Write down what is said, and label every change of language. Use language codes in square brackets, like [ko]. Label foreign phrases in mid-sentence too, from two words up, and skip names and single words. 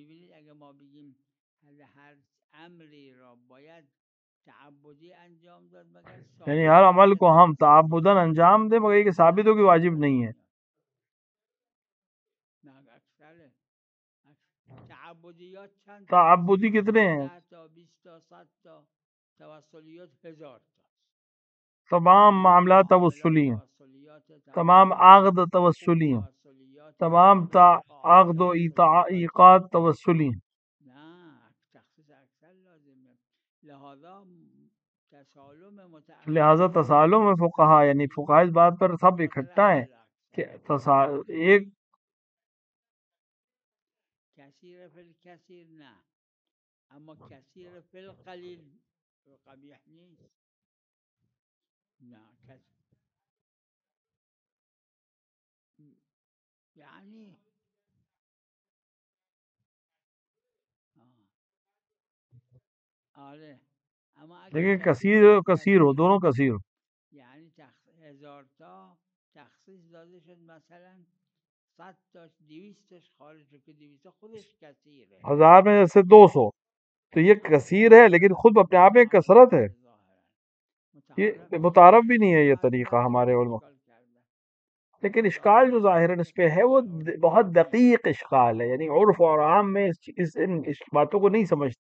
[ur] یعنی ہر عمل کو ہم تعبداً انجام دیں مگر یہ کہ ثابت ہو کہ واجب نہیں ہے. تعبدی کتنے ہیں؟ تمام معاملات توسلی ہیں، تمام عقد توسلی ہیں، تمام عقد و ایقات توسلی ہیں. [fa] نه تخصیص اکثر لازمه، [ur] لہذا تسالم لہذا تسالم میں فقہا یعنی فقہا اس بات پر سب اکٹھا ہیں کہ ایک [ar] کثیر فی الکثیر [fa] نه، اما [ar] کثیر فی القلیل [fa] قبیح نیست. نه یعنی آره، اما اگر [ur] دیکھیں کثیر کثیر کثیر ہو، دونوں کثیر ہو. [fa] یعنی 1000 تا تخصیص داده شد، مثلا 100 تاش 200 تاش خارج شد کہ 200 خودش کثیره. [ur] 1000 میں جیسے 200 تو یہ کثیر ہے لیکن خود اپنے آپ میں کثرت ہے. یہ متعارف بھی نہیں ہے یہ طریقہ ہمارے علماء، لیکن اشکال جو ظاہراً اس پہ ہے وہ بہت دقیق اشکال ہے. یعنی عرف اور عام میں ان باتوں کو نہیں سمجھتے.